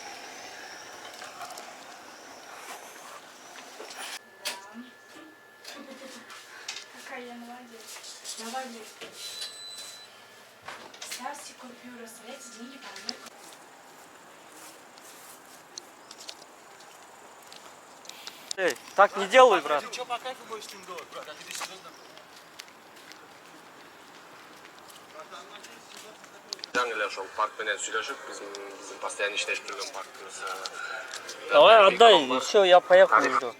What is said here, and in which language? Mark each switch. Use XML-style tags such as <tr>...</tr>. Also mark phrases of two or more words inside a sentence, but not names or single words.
<ru>Какая я молодец. Давай, Лев. Ставьте купюру, оставляйте деньги по одной. Эй, так не делай, брат. Ты что по кайфу будешь с ним делать, брат? А ты здесь серьезно?</ru> <ky>жаңғыла ошол паркменен сүйлөшүп биздин постоянно иштешип жүргөн паркыбыз.</ky> <ru>Давай отдай, все, я поехал уже.</ru>